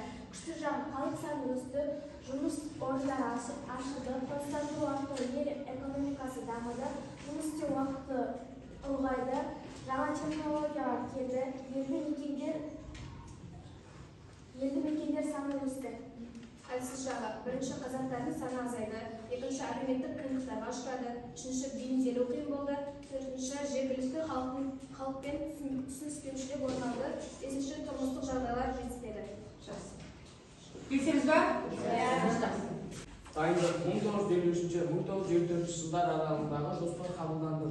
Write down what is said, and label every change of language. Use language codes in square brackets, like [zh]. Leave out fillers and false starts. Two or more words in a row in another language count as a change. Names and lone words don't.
[kk] Күшті жағы халық саны өсті, жұмыс орындары ашылды, қоныстандыру арқылы ел экономикасы дамыды, жұмыс істеу уақыты ұлғайды, жаңа технологиялар келді, елді мекендер саны өсті. [uz] Aytishicha, birinchi qazaxlarning soni azaydi, ikkinchi [kk] әлеуметтік қиындықтарға ұшырады, үшінші бейімделу қиын болды, төртінші жергілікті халықпен түсініспеушілік орын алды, бесінші тұрмыстық жағдайлар жетіспеді. Келісеміз ба? Дайындық 1953-1954 жылдар аралығындағы жоспар қабылданды.